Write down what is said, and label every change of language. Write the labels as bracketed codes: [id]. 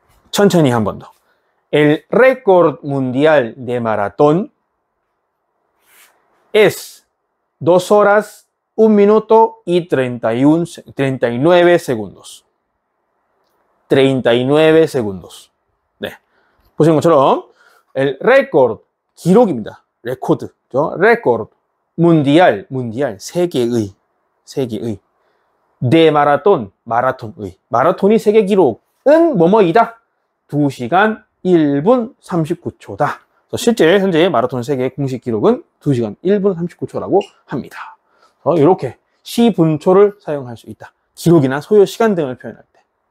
[ko] 천천히 한 번 더. [es] El récord mundial de maratón es 2 horas, 1 minuto y 39 segundos. 39 segundos. 네. [ko] 보시는 것처럼, el récord, 기록입니다. 레코드. [es] récord, mundial, 세계의. [ko] de 마라톤, 마라톤의. 마라톤이 세계 기록은 뭐뭐이다. 2시간 1분 39초다. 실제 현재 마라톤 세계 공식 기록은 2시간 1분 39초라고 합니다. 이렇게 시분초를 사용할 수 있다. 기록이나 소요 시간 등을 표현할 때.